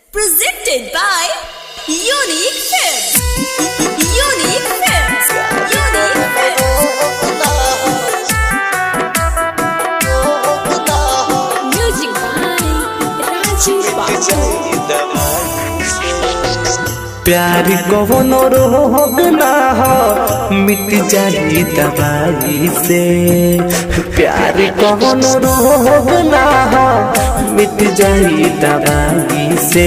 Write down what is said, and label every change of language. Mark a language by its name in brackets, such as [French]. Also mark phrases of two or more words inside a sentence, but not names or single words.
[English] Presented by Unique Films. Unique Films. Unique Films. Music by Rajiv Babu. [Bhojpuri] प्यार कौनो रोग ना हो मिट जाई दवाई से। प्यार कौनो रोग ना हो मिट जाई दवाई से।